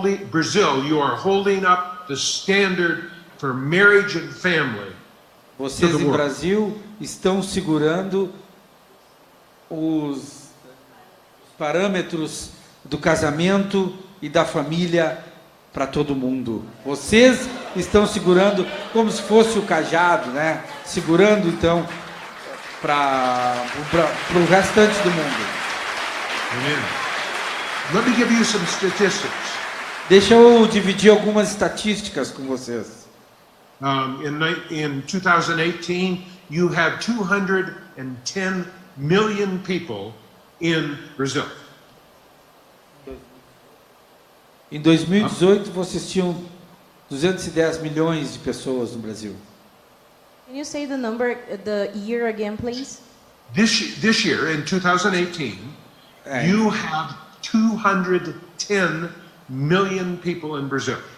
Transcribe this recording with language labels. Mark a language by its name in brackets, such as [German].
[English] Brazil, you are holding up the standard for marriage and family. [Portuguese] Vocês em Brasil estão segurando os parâmetros do casamento e da família para todo mundo. Vocês estão segurando como se fosse o cajado, né? Segurando então para o restante do mundo. [English] Amen. Let me give you some statistics. [Portuguese] Deixa eu dividir algumas estatísticas com vocês. [English] In 2018, you have 210 million people in Brazil. [Portuguese] Em 2018, vocês tinham 210 milhões de pessoas no Brasil. [English] Can you say the number, the year again, please? This year, in 2018, you have 210 million people in Brazil.